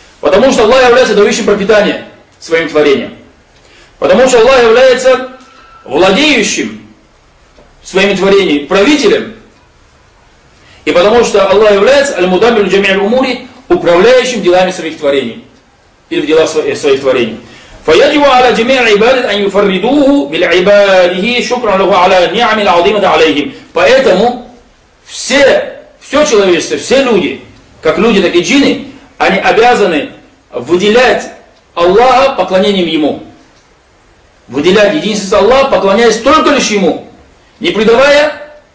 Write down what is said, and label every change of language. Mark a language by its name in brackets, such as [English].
[Russian] Потому что Аллах является дающим пропитание своим творением. Потому что Аллах является владеющим своими творениями, правителем. И потому что Аллах является аль-мудаббиру джамиль умури, управляющим делами своих творений. Или в делах своих творений. [Arabic] فيجب على جميع العباد أن يفردوه بالعباده شكرا له على النعم العظيمة عليهم. [Russian] Поэтому все человечество, все люди, как люди, так и джинны, они обязаны выделять Аллаха поклонением Ему. Выделять единственность Аллаха, поклоняясь только лишь Ему, не придавая